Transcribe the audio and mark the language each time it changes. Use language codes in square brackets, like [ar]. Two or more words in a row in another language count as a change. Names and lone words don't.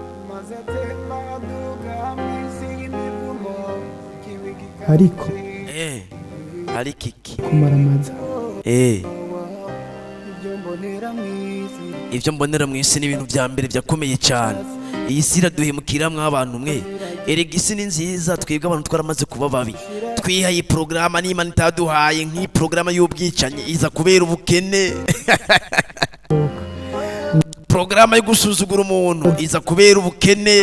[rn] Ariko ariko iki kumaramaza ibyo mbonera mu isi ni ibintu bya mbere byakomeye cyane. Iyi si iraduhemukira mw'abantu mwe. Erega isi ni nziza twebwe abantu twaramaze kuba babi. Twihaye porogaramu n'Imana itaduhaye nk'iyi porogaramu y'ubwicanyi iza kubera ubukene. Porogaramu yo gusuzugura umuntu iza kubera ubukene.